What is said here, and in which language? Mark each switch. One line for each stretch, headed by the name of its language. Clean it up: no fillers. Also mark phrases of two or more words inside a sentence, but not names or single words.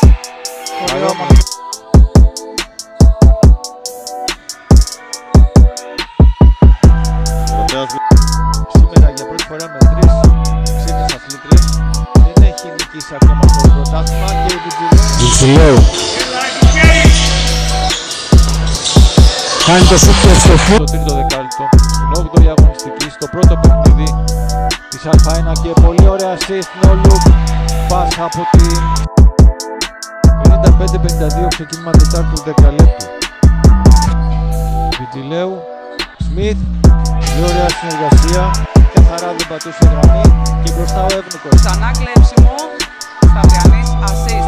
Greek: Σήμερα για πρώτη φορά με 3 ξένες αθλήτριες. Δεν έχει νικήσει ακόμα στο πρωτάθλημα και η Βιτζιλέου. Κάνει το σουτ και στο φου. Το τρίτο δεκάλεπτο, στην 8η αγωνιστική, στο πρώτο παιχνίδι της Α1 και πολύ ωραία
English: assist, no look, pass
Greek: από την 55-52 ξεκίνημα τετάρτου δεκαλέπτου. Βιτζιλέου, Σμιθ, πολύ ωραία συνεργασία, καθαρά δεν πατούσε γραμμή και μπροστά ο Εύνικος. Ξανά κλέψιμο, Σταυριανής, assist.